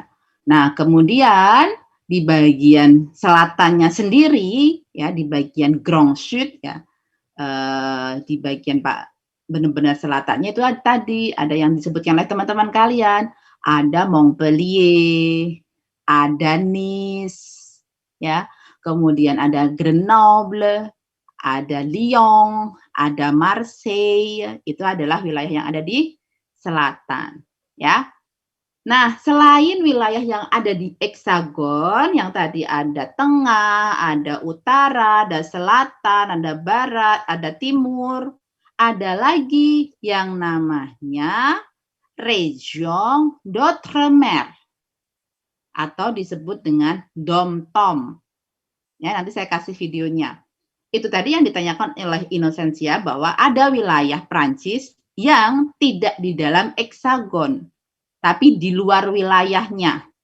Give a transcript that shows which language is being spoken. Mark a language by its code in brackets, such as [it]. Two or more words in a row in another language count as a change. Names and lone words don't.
[id] Nah, kemudian di bagian selatannya sendiri, ya, di bagian Grand Sud, ya, di bagian benar-benar selatannya itu tadi ada yang disebutkan oleh teman-teman kalian, ada Montpellier, ada Nice, ya, kemudian ada Grenoble, ada Lyon, ada Marseille, itu adalah wilayah yang ada di selatan, ya. Nah, selain wilayah yang ada di heksagon, yang tadi ada tengah, ada utara, ada selatan, ada barat, ada timur, ada lagi yang namanya [fr] Région d'Outre-mer [id] atau disebut dengan dom-tom. Ya, nanti saya kasih videonya. Itu tadi yang ditanyakan oleh Inosensia bahwa ada wilayah Prancis yang tidak di dalam heksagon, tapi di luar wilayahnya.